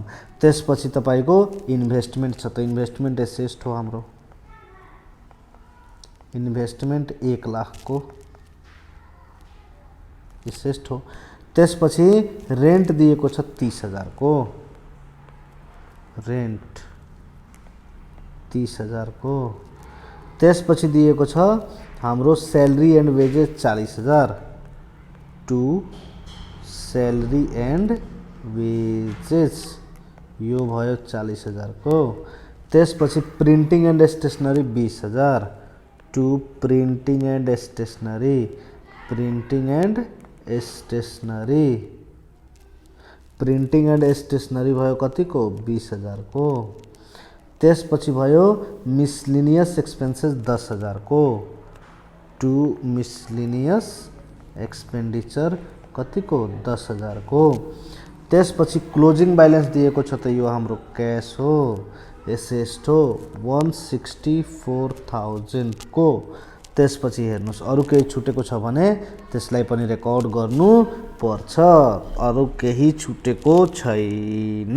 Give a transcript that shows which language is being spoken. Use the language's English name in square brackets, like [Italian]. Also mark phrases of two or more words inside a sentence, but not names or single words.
[Nepali] त्यसपछि तपाईको इन्भेस्टमेन्ट छ, त इन्भेस्टमेन्ट एसेस्ट हो हाम्रो, इन्भेस्टमेन्ट 1 लाख को एसेस्ट हो। त्यसपछि रेन्ट दिएको छ 30,000 को, रेन्ट 30,000 को। त्यसपछि दिएको छ हाम्रो [English] salary and wages 40,000 to salary and wages, [Nepali] यो भयो 40,000 को। त्यसपछि [English] printing and stationery 20,000 to printing and stationery, printing and stationery, printing and stationery [Nepali] भयो कति को 20,000 को। त्यसपछि भयो [English] miscellaneous expenses 10,000 [Nepali] को, [English] to miscellaneous expenditure [Nepali] कति को 10,000 को। त्यसपछि [English] closing balance [Nepali] दिएको छ, त यो हाम्रो कैश हो, एसेस्ट हो 164,000 को। त्यसपछि हेर्नुस् अरु केही छुटेको छ भने त्यसलाई पनि रेकर्ड गर्नु पर्छ, अरु केही छुटेको छैन।